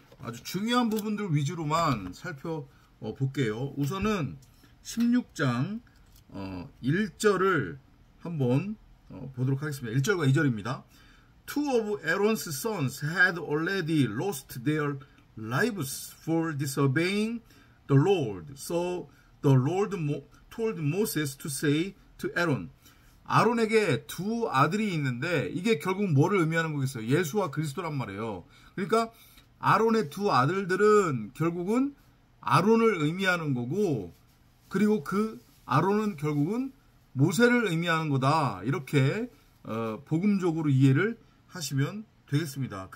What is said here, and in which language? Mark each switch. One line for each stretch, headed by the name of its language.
Korean: 아주 중요한 부분들 위주로만 살펴볼게요. 우선은 16장 1절을 한번 보도록 하겠습니다. 1절과 2절입니다.
English: Two of Aaron's sons had already lost their lives for disobeying the Lord. So the Lord told Moses to say to Aaron.
Korean: 아론에게 두 아들이 있는데 이게 결국 뭐를 의미하는 거겠어요? 예수와 그리스도란 말이에요. 그러니까 아론의 두 아들들은 결국은 아론을 의미하는 거고, 그리고 그 아론은 결국은 모세를 의미하는 거다, 이렇게 복음적으로 이해를 하시면 되겠습니다.